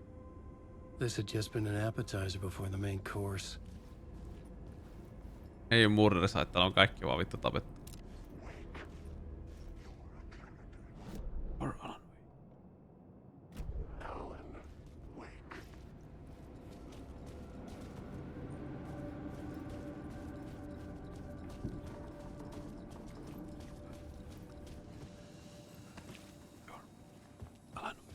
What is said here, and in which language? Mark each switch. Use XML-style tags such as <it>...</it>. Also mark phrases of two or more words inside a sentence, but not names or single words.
<en>This had just been an appetizer before the main course.</en> <fi>Ei oo</fi> <en>murder site,</en> <fi>täällä on kaikki vaan vittu tapettu.</fi> <en>Or Alan Wake. Alan.</en>